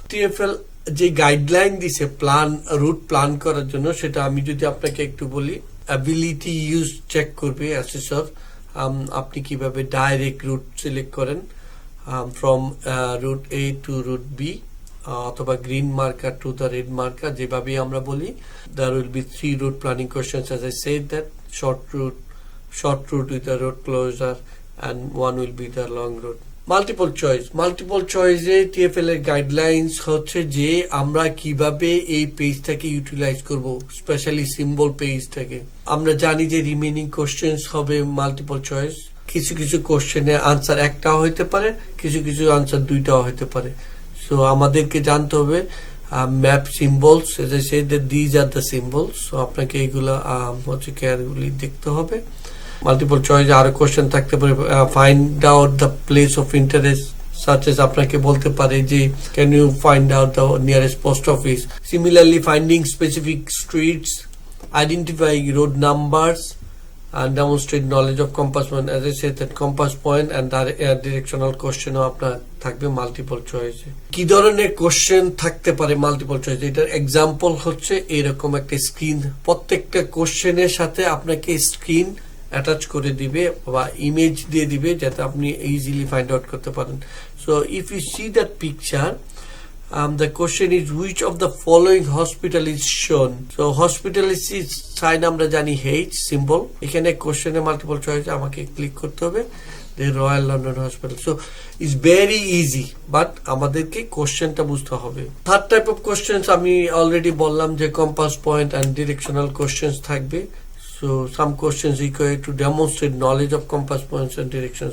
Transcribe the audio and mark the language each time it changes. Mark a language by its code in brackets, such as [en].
[bn] TfL যে guideline দিছে root plan করার জন্য, সেটা আমি যদি আপনাকে একটু বলি, অ্যাবিলিটি ইউজ চেক করবে অ্যাসেসর। আপনি কিভাবে [en] direct route select করেন from route A to route B, অথবা green marker to the red marker, [bn] যেভাবে আমরা বলি। [en] There will be 3 route planning questions, as I said, that short route with the road closure, and one will be the long route. [bn] Multiple চয়েসে TfL এর guidelines হচ্ছে যে আমরা কিভাবে এই পেজটাকে ইউটিলাইজ করব, স্পেশালি সিম্বল পেজটাকে। আমরা জানি যে রিমেইনিং কোশ্চেন্স হবে মাল্টিপল চয়েস। কিছু কিছু কোশ্চেনের আনসার একটাও হইতে পারে, কিছু কিছু আনসার 2টাও হইতে পারে। [en] so [bn] আমাদেরকে জানতে হবে [en] Map symbols, as I said that these are the symbols. [bn] So আপনাকে এগুলা হচ্ছে কেয়ারফুলি দেখতে হবে। মাল্টিপল চয়েসে আরো কোশ্চেন থাকতে পারে, [en] find out the place of interest, [bn] such as আপনাকে বলতে পারে যে [en] Can you find out the nearest post office. Similarly finding specific streets, identifying road numbers and demonstrate knowledge of compass point. As I said, that compass point and directional question [bn] আপনার থাকবে multiple চয়েসে। কি ধরনের question থাকতে পারে multiple চয়েসে, এটার example হচ্ছে এরকম একটা স্ক্রিন। প্রত্যেকটা কোশ্চেনের সাথে আপনাকে স্ক্রিন অ্যাটাচ করে দিবে বা ইমেজ দিয়ে দিবে যাতে আপনি ইজিলি ফাইন্ড আউট করতে পারেন। [en] So if you see that picture, the question is which of the following hospital is shown? So hospital is sign [bn] আমরা জানি H symbol, এখানে কোশ্চেনে মাল্টিপল চয়েস আমাকে ক্লিক করতে হবে the Royal London Hospital. [en] So it's very easy, but [bn] আমাদেরকে কোশ্চেনটা বুঝতে হবে। থার্ড টাইপ অফ কোশ্চেন্স আমি অলরেডি বললাম যে compass point and directional questions থাকবে। [en] So some questions require to demonstrate knowledge of compass points and direction.